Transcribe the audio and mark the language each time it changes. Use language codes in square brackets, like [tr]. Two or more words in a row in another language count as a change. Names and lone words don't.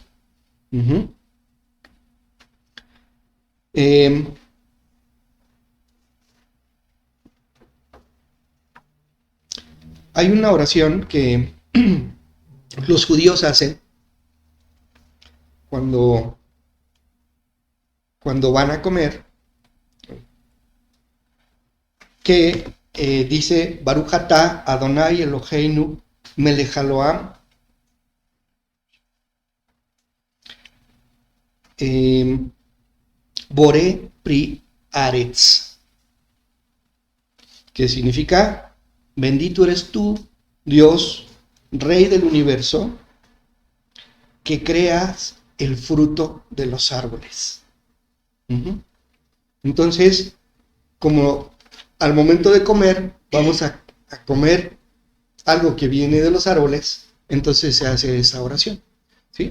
[es] Uh-huh. Hay una oración que los judíos hacen cuando van a comer, que dice [he] ברוך אתה אדני אלהינו מלך העולם בורא פרי ארץ, [es] que significa: bendito eres tú, Dios, Rey del universo, que creas el fruto de los árboles. Uh-huh. Entonces, como al momento de comer, vamos a comer algo que viene de los árboles, entonces se hace esa oración, ¿sí?